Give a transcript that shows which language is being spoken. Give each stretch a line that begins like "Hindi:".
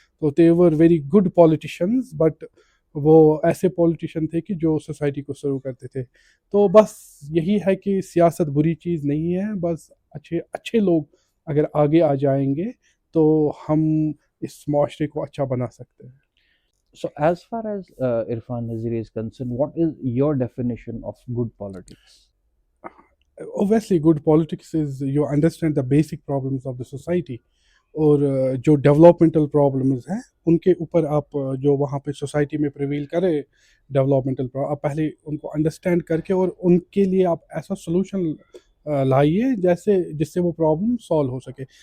Urdu: تو
English: they were very good politicians, but
Urdu: وہ ایسے پولیٹیشین تھے کہ جو سوسائٹی کو سرو کرتے تھے. تو بس یہی ہے کہ سیاست بری چیز نہیں ہے. بس اچھے لوگ اگر آگے آ جائیں گے تو ہم اس معاشرے کو اچھا بنا سکتے ہیں.
English: So as far as Irfan Naziri is concerned, what is your definition of good politics? obviously good politics is you understand the basic problems of the society,
Urdu: اور جو ڈیولپمنٹل پرابلمز ہیں ان کے اوپر آپ جو وہاں پہ سوسائٹی میں پریویل کرے ڈیولپمنٹل آپ پہلے ان کو انڈرسٹینڈ کر کے اور ان کے لیے آپ ایسا سولوشن لائیے جس سے وہ پرابلم سالو ہو سکے.